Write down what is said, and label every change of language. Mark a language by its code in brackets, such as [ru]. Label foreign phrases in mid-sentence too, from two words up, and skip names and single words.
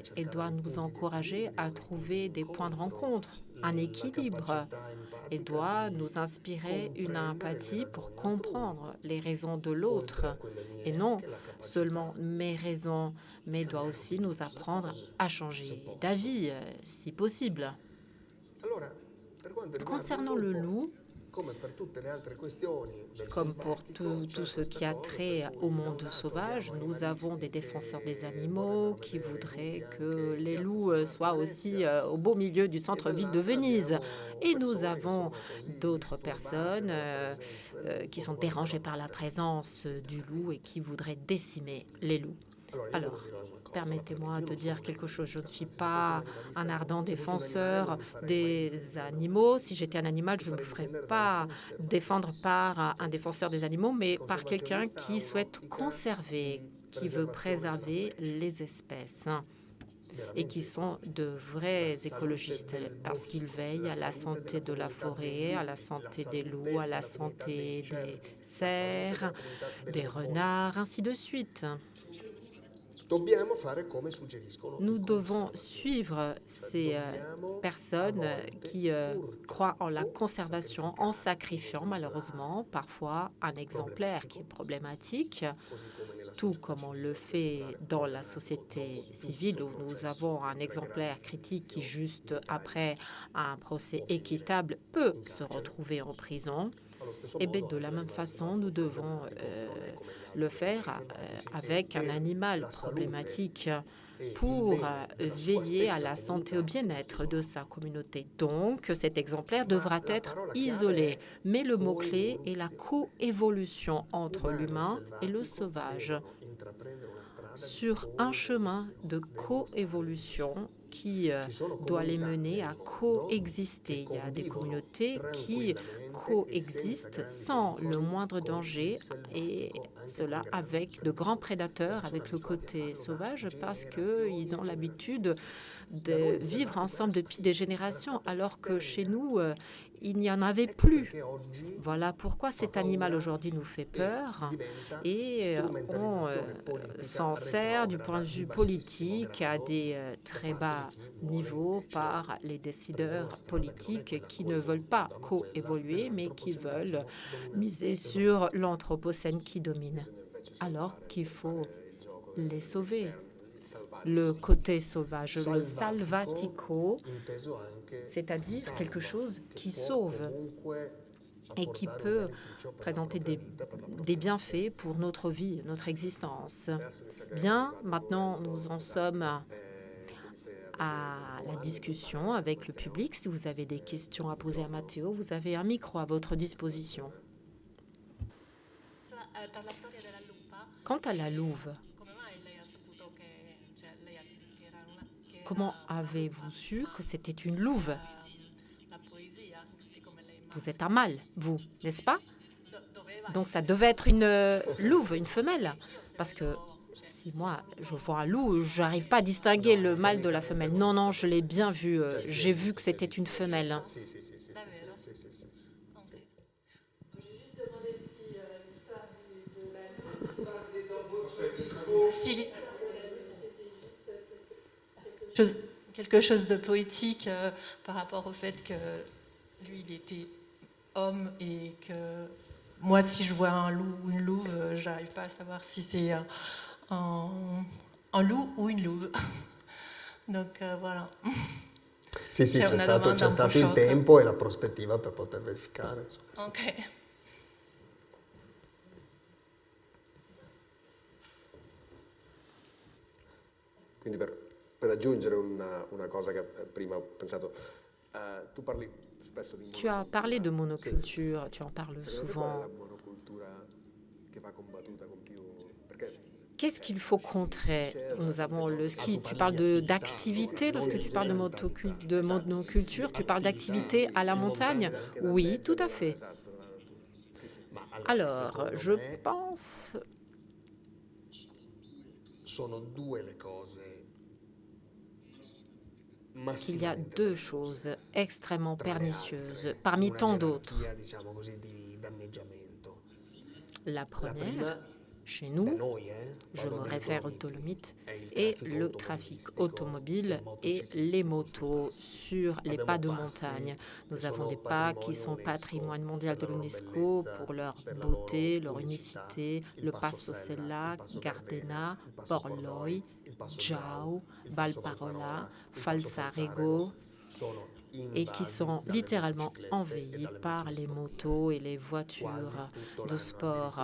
[fr] Elle doit nous encourager à trouver des points de rencontre, un équilibre. Elle doit nous inspirer une empathie pour comprendre les raisons de l'autre, et non seulement mes raisons, mais doit aussi nous apprendre à changer d'avis, si possible. [it] Allora, per quanto riguarda il [fr] Concernant le [it] lupo, [fr] loup, [it] come per tutte le altre questioni del [fr] comme pour [it] selvatico, [fr] tout [it] c'è [fr] ce qui a [it] questa cosa [fr] trait [it] per cui [fr] au [it] da un [fr] monde [it] lato [fr] sauvage, [it] abbiamo [fr] nous avons des [it] animalisti [fr] défenseurs des [it] che [fr] animaux [it] vorrebbero [fr] qui [it] vedere i [fr] voudraient [it] lupi [fr] que [it] anche [fr] les [it] Piazza [fr] loups [it] San [fr] soient [it] Marco [fr] aussi [it] Venezia, [fr] au beau milieu du [it] e [fr] centre-ville de [it] dall'altra [fr] Venise. [it] abbiamo [fr] Et nous [it] persone che [fr] avons [it] sono così [fr] d'autres [it] disturbate [fr] personnes [it] dalla presenza del lupo [fr] qui [it] che [fr] sont [it] vorrebbero [fr] dérangées par la [it] abbattere. [fr] présence du loup et qui voudraient décimer les loups. [it] Allora, io devo [fr] Alors, [it] dire una cosa, [fr] permettez-moi [it] io [fr] de [it] non sono [fr] dire quelque chose. Je ne [it] animalista, [fr] suis [it] anzi, se fossi un [fr] pas [it] animalista, [fr] un ardent [it] se fossi un animale non [fr] défenseur [it] mi farei mai [fr] des [it] difendere dai [fr] animaux. [it] lupi. [fr] Si j'étais un animal, [it] Mi [fr] je ne me [it] farei [fr] ferais [it] difendere dai [fr] pas défendre [it] conservazionisti. [fr] par un défenseur des animaux, mais [it] Il [fr] par quelqu'un [it] conservazionista ha [fr] qui souhaite [it] un'ottica [fr] conserver, [it] di [fr] qui veut [it] preservazione della [fr] préserver [it] specie. [fr] les espèces et qui [it] Veramente [fr] sont de [it] la [fr] vrais [it] salute [fr] écologistes [it] del [fr] parce qu'ils [it] bosco, [fr] veillent [it] la [fr] à la [it] salute [fr] santé [it] della [fr] de la [it] comunità dei [fr] forêt, à la [it] lupi, la [fr] santé des [it] salute [fr] loups, à la [it] della comunità [fr] santé [it] dei [fr] des [it] cervi, la salute [fr] cerfs, [it] della comunità [fr] des [it] delle voli. [fr] renards, ainsi de suite. [it] Dobbiamo fare come suggeriscono [fr] Nous [it] i [fr] devons [it] conservatori. [fr] suivre ces [it] Dobbiamo [fr] personnes [it] a volte, [fr] qui [it] pur [fr] croient en la [it] troppo, [fr] conservation en sacrifiant [it] sacrificare [fr] malheureusement parfois un exemplaire qui est problématique, [it] così come nella [fr] tout [it] società [fr] comme on [it] civile [fr] le fait [it] occidentale, [fr] dans [it] con [fr] la [it] un [fr] société [it] purtroppo [fr] civile [it] giusto [fr] où nous [it] processo [fr] avons un [it] di [fr] exemplaire [it] pregregazione [fr] critique qui, juste [it] in Italia [fr] après un procès [it] può finire [fr] équitable, peut [it] in [fr] se [it] carcere. [fr] retrouver en prison. [it] Allo stesso [fr] Et bien, [it] modo [fr] de la [it] anche [fr] même [it] l'animale [fr] façon, nous [it] selvatico [fr] devons [it] problematico non è come gli altri [fr] le faire [it] selvatici, [fr] avec [it] e [fr] un [it] per [fr] animal [it] la salute [fr] problématique [it] e il [fr] pour [it] bene della sua [fr] veiller à [it] stessa [fr] la santé et au [it] comunità [fr] bien-être de [it] gestisce. [fr] sa communauté. Donc, cet exemplaire [it] Ma [fr] devra [it] la [fr] être [it] parola [fr] isolé. [it] chiave è [fr] Mais le mot-clé est la [it] coevoluzione. [fr] coévolution entre [it] Umano e [fr] l'humain et le [it] selvatico [fr] sauvage [it] devono intraprendere una strada di [fr] sur un chemin de [it] coevoluzione, devono stare [fr] coévolution [it] insieme. [fr] qui [it] Ci sono [fr] doit les [it] comunità [fr] mener [it] nel [fr] à [it] mondo [fr] coexister. [it] che [fr] Il y a des [it] convivono [fr] communautés qui [it] tranquillamente e senza [fr] coexistent [it] grandi [fr] sans le [it] pericoli [fr] moindre [it] con il [fr] danger et [it] selvatico, anche [fr] cela [it] con grandi, [fr] avec [it] cioè [fr] de grands [it] le [fr] prédateurs, [it] persone [fr] avec le [it] abituate a [fr] côté [it] farlo da [fr] sauvage parce qu'ils [it] generazioni [fr] ont [it] e [fr] l'habitude [it] generazioni. Da [fr] de [it] noi il [fr] vivre [it] selvatico [fr] ensemble [it] era [fr] depuis des [it] spinto, era [fr] générations, [it] stato [fr] alors que chez [it] sterminato. [fr] nous, il n'y en avait [it] Ecco [fr] plus. [it] perché oggi [fr] Voilà pourquoi [it] fa [fr] cet animal [it] paura [fr] aujourd'hui nous fait [it] e [fr] peur [it] diventa [fr] et on [it] strumentalizzazione politica [fr] s'en sert du point [it] retrograda [fr] de [it] di [fr] vue [it] bassissimo [fr] politique à [it] grado [fr] des [it] da [fr] très [it] parte [fr] bas [it] di chi vuole [fr] niveaux [it] invece [fr] par les [it] prendere [fr] décideurs [it] una strada che non è [fr] politiques [it] quella [fr] qui ne veulent pas [it] coevolutiva, ma quella [fr] coévoluer mais qui veulent [it] dell'antropocentrismo [fr] miser [it] dominante. [fr] sur l'anthropocène qui domine, [it] Bisogna invece [fr] alors [it] salvare, [fr] qu'il faut [it] fare il gioco [fr] les sauver. [it] il salvatico. [fr] Le côté sauvage, le [it] Salvatico, salvatico, inteso anche [fr] c'est-à-dire [it] salva, [fr] quelque chose [it] che [fr] qui [it] può [fr] sauve [it] comunque [fr] et qui [it] apportare un [fr] peut [it] beneficio per la [fr] présenter [it] propria vita, per la [fr] des [it] propria [fr] bienfaits [it] esistenza. [fr] pour notre vie, notre existence. [it] Adesso mi sa che è [fr] Bien, [it] arrivato il [fr] maintenant [it] momento [fr] nous en [it] esatto. [fr] sommes [it] Quindi se avete [fr] à la [it] domande, [fr] discussion avec le [it] Matteo. [fr] public. Si vous avez des questions à poser à Matteo, vous avez un micro à votre disposition. [it] Per la storia della lupa, [fr] Quant à la louve, [it] come mai lei ha saputo che, cioè lei ha scritto che era una, che [fr] comment [it] era una [fr] avez-vous [it] lupa, su ma [fr] que c'était une louve? [it] la poesia, siccome lei è [fr] Vous êtes un mâle, vous, n'est-ce pas? [it] doveva [fr] Donc ça devait être une louve, une femelle. Parce que si moi je vois un loup, je n'arrive pas à distinguer le mâle de la femelle. Non, non, je l'ai bien vu. J'ai vu que c'était une femelle. [it] Sì, sì, sì, sì, Davvero? sì, sì, sì, sì. Ok. [fr] Si quelque chose de poétique par rapport au fait que lui, il était homme et que moi, si je vois un loup ou une louve, j'arrive pas à savoir si c'est un loup ou une louve. Donc voilà. [it] Sì, sì, C'è c'è una stato domanda un po' il sciocca. tempo e la prospettiva per poter verificare. Insomma, sì. Ok. Quindi per aggiungere una cosa che prima ho pensato, tu parli spesso di [fr] Tu as parlé de monoculture, tu en parles [it] Secondo te qual è [fr] souvent. [it] la monocultura che va combattuta con più... Perché [fr] Qu'est-ce qu'il faut contrer? Nous avons le ski. Tu parles d'activité lorsque tu parles de monoculture. Tu parles d'activité à la montagne? Oui, tout à fait. [it] esatto, Ma [fr] Alors, [it] secondo [fr] je me pense [it] sono due le cose [fr] qu'il y a [it] massimamente [fr] deux [it] perniciose [fr] choses extrêmement [it] tra le [fr] pernicieuses, [it] altre, [fr] parmi [it] in una [fr] tant d'autres. [it] gerarchia, diciamo così, di danneggiamento. La [fr] La première, [it] prima, [fr] chez [it] da [fr] nous, [it] noi, [fr] je [it] parlo [fr] me [it] delle [fr] réfère aux [it] Dolomiti, [fr] Dolomites, [it] è [fr] et [it] il [fr] le trafic [it] traffico [fr] automobile et les motos sur les pas de montagne. Nous avons des pas qui sont patrimoine mondial de l'UNESCO pour leur beauté, leur unicité, le Passo Sella, Gardena, Porloi, Giau, Valparola, Falzarego, et qui sont littéralement envahis par les motos et les voitures de sport.